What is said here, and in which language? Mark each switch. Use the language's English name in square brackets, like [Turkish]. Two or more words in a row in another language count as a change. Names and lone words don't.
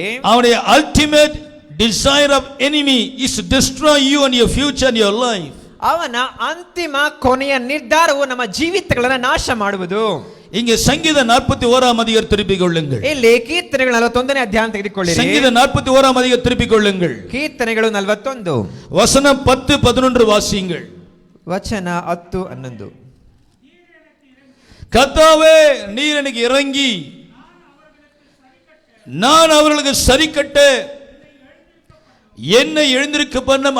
[English] அவனுடைய ultimate desire of enemy is to destroy you and your future and your life. [Kannada] ಅವನ ಅಂತಿಮ ಕೊನೆಯ ನಿರ್ಧಾರವು ನಮ್ಮ ಜೀವಿತಗಳನ್ನು ನಾಶ ಮಾಡುವುದು. [Tamil] இங்கே சங்கீதம் 41ஆம் அதிகாரம் திருப்பிக் கொள்ளுங்கள். [Kannada] ಇಲ್ಲಿ ಕೀರ್ತನೆಗಳು 41ನೇ ಅಧ್ಯಾಯ ತೆಗೆದುಕೊಳ್ಳಿರಿ. [Tamil] சங்கீதம் 41ஆம் அதிகாரம் திருப்பிக் கொள்ளுங்கள். [Kannada] ಕೀರ್ತನೆಗಳು 41 [Tamil] வசனம் 10 11 வாசியுங்கள். [Kannada] ವಚನ 10 11. [Tamil] கர்த்தாவே நீர் எனக்கு இறங்கி நான் அவர்களுக்கு சரி கட்ட என்னை எழுந்திருக்க பண்ணும்.